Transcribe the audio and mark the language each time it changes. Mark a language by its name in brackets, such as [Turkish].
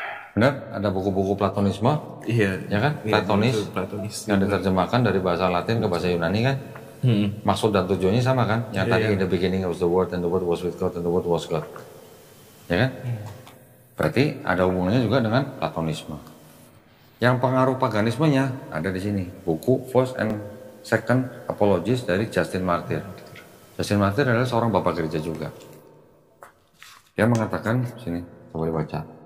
[Indonesian] Benar? Ada buku-buku Platonisme, Iya. ya kan? Iya, Platonis, itu Platonis. yang diterjemahkan dari bahasa Latin ke bahasa Yunani kan? Maksud dan tujuannya sama kan? [English] Yang tadi in the beginning was the word and the word was with God and the word was God. [Indonesian] Ya kan? Berarti ada hubungannya juga dengan Platonisme. Yang pengaruh paganismenya ada di sini. Buku First and Second Apologies dari Justin Martyr. Justin Martyr adalah seorang bapak gereja juga. Dia mengatakan sini, coba dibaca.